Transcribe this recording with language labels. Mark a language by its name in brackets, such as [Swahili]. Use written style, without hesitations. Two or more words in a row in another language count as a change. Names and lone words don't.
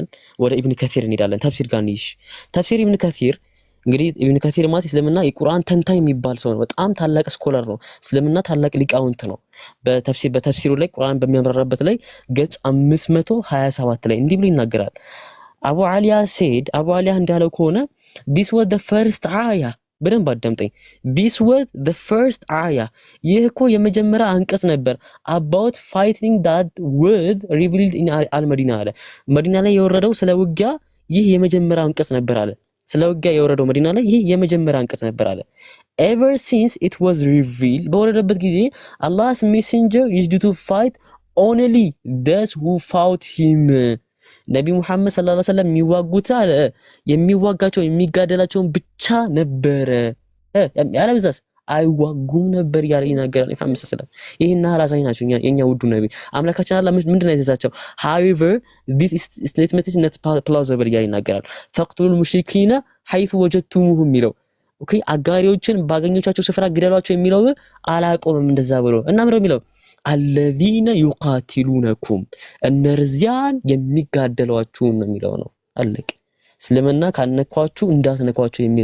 [Amharic] ወደ ኢብኑ ከሲር እንሄዳለን። ተፍሲር ጋር እንይሽ። ተፍሲር ኢብኑ ከሲር እንግዲህ ኢብኑ ከሲር ማለት እስልምና የቁርአን ተንታኝ የሚባል ሰው ነው። በጣም ታላቅ ስኮላር ነው። እስልምና ታላቅ ሊቃውንት ነው። በተፍሲሩ ላይ ቁርአን በሚያብራራበት ላይ ገጽ 527 ላይ እንዲህ ብሎ ይናገራል። አቡ አሊያ እንዳለው ከሆነ [English] this was the first ayah [Amharic] በደንብ አዳምጠኝ። [English] this was the first ayah [Amharic] ይህ እኮ የመጀመሪያ አንቀጽ ነበር [English] about fighting that was revealed in al-Madina [Amharic] አለ። መዲና ላይ የወረደው ስለ ውጊያ ይህ የመጀመሪያ አንቀጽ ነበር አለ። ስለ ውጊያ የወረደው መዲና ላይ ይህ የመጀመሪያ አንቀጽ ነበር አለ። [English] ever since it was revealed [Amharic] በወረደበት ጊዜ [English] Allah's messenger used to fight only those who fought him [Amharic] ነቢ ሙሐመድ [Arabic] صلى الله عليه وسلم [Amharic] የሚዋጋቸው የሚጋደላቸው ብቻ ነበረ። ያለበዛስ አይዋጉም ነበር ያለ ይናገራል ሙሐመድ [Arabic] صلى الله عليه وسلم። [Amharic] ይሄና ራሳይ ናቸው የኛ ውዱ ነቢ አምላካችን አላህ ምንድነው ያዘዛቸው? [English] however this statement is not plausible [Amharic] ያለ ይናገራል። [Arabic] فاقتلوا المشركين حيث وجدتموهم [Amharic] የሚለው ኦኬ አጋሪዎችን ባገኞቻቸው ስፍራ ግደሏቸው የሚለው አላቆምም እንደዛ ብሎ እና ምንድነው የሚለው [Arabic] الذين يقاتلونكم [Amharic] እነርዚያን የሚጋደሏችሁ ነው የሚለው ነው። አለቀ። እስልምና ካነኳችሁ እንዳትነኳችሁ የሚል